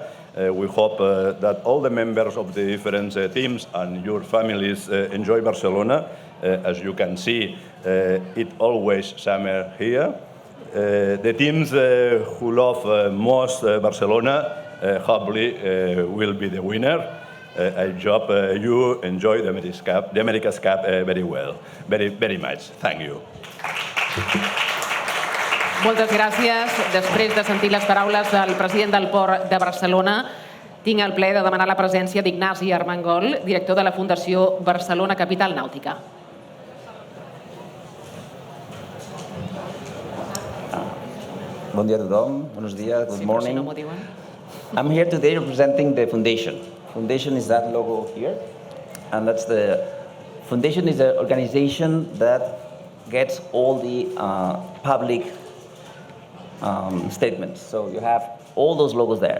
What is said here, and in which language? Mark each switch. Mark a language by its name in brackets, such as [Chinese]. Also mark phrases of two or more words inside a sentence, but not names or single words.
[English] We hope that all the members of the different teams and your families enjoy Barcelona As you can see, it's always summer here. The teams who love most Barcelona hopefully will be the winner. I hope you enjoy the America's Cup very well, very much. Thank you. [Catalan] Moltes gràcies. Després de sentir les paraules del president del Port de Barcelona, tinc el plaer de demanar la presència d'Ignasi Armengol, director de la Fundació Barcelona Capital Nàutica. Bon dia a tothom, [Spanish] buenos días, [English] good morning. I'm here today representing the foundation. Foundation is that logo here, and that's the foundation is an organization that gets all the public statements. So you have all those logos there.